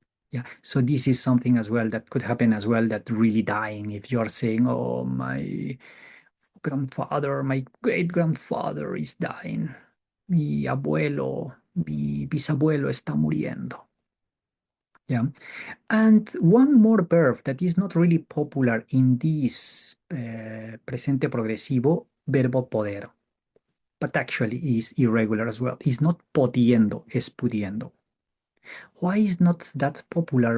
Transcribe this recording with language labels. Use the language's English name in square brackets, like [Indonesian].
[English] Yeah, so this is something as well that could happen as well, that really dying. If you are saying, oh, my grandfather, my great grandfather is dying. [Spanish] Mi abuelo, mi bisabuelo está muriendo. [English] Yeah. And one more verb that is not really popular in this presente progresivo, verbo poder, but actually is irregular as well. It's not podiendo, es pudiendo. Why is not that popular?